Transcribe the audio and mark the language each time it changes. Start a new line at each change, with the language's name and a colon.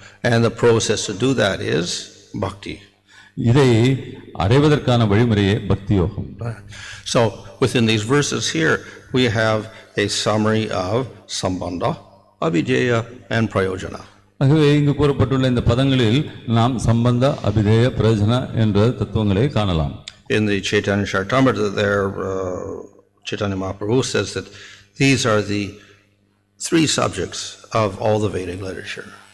English: And the process to do that is bhakti.
Tamil: இதை அடைவதற்கான வழிமுறையே பக்தி யோகம்.
English: So within these verses here we have a summary of sambandha, abhideya and prayojana.
Tamil: ஆகவே இங்கு கூறப்பட்டுள்ள இந்த பதங்களில் நாம் சம்பந்த, அபிதேய, பிரயோஜன என்ற தத்துவங்களை காணலாம்.
English: In the Chaitanya Charitamrita there, Chaitanya Mahaprabhu says that these are the three subjects of all the Vedic literature.